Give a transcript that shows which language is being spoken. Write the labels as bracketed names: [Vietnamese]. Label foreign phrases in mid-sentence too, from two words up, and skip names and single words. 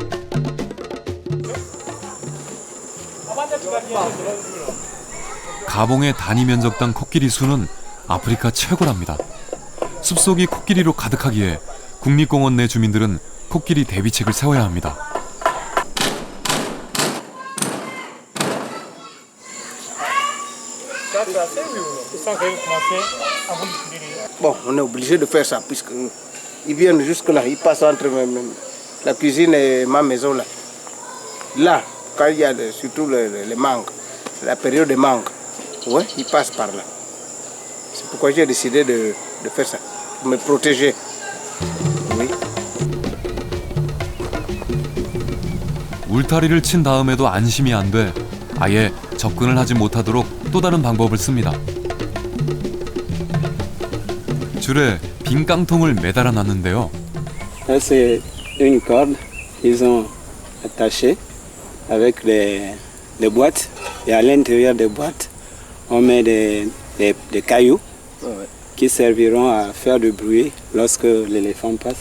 [Korean] 가봉의 단위 면적당 코끼리 수는 아프리카 최고랍니다. 숲속이 코끼리로 가득하기에 국립공원 내 주민들은 코끼리 대비책을 세워야 합니다. [French] Bon, on est obligé de faire ça puisque ils viennent jusque là, ils passent entre la cuisine et ma maison là. Là, quand il y a surtout les mangues, la période des mangues, ouais, ils passent par là. C'est pourquoi j'ai décidé de faire ça, pour me protéger. Oui. [Korean] 울타리를 친 다음에도 안심이 안 돼 아예 접근을 하지 못하도록 또 다른 방법을 씁니다. 줄에 빈 깡통을 매달아 놨는데요. [French] Ça c'est une corde, ils ont attaché avec des boîtes et à l'intérieur des boîtes on met des cailloux qui serviront à faire du bruit lorsque l'éléphant passe.